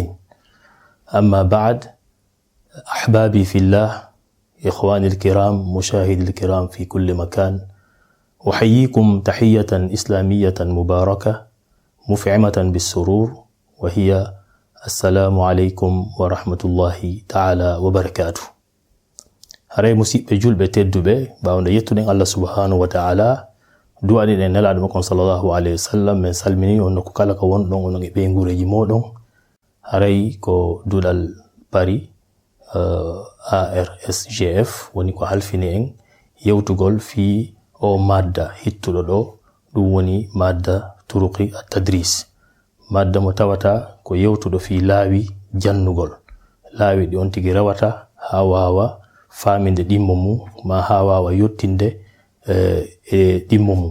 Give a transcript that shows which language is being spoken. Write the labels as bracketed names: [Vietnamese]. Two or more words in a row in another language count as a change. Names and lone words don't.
[Arabic] أما بعد، أحبابي في الله، إخواني الكرام، مشاهدي الكرام في كل مكان، أحييكم تحية إسلامية مباركة مفعمة بالسرور، وهي السلام عليكم ورحمة الله تعالى وبركاته. [Fula] haray musidɓe julɓe tedduɓe, ɓawde yettuɗen Allah [Arabic] سبحانه وتعالى, [Fula] duwaɗen e nelaɗo makon [Arabic] صلى الله عليه وسلم, [Fula] min salmini on nokku kala ko wonɗon onon e ɓeygureji moɗon. haray ko duɗal Paris ARSGF woni ko halfini en yewtugol fi o madda hittuɗo ɗo, ɗum woni madda [Arabic] طرق التدريس, [Fula] madda mo tawata ko yewtuɗo fi laawi jannugol, laawi ɗi on tigi rewata ha wawa faminde ɗimmo mum, ma ha wawa yottinde e ɗimmo mum.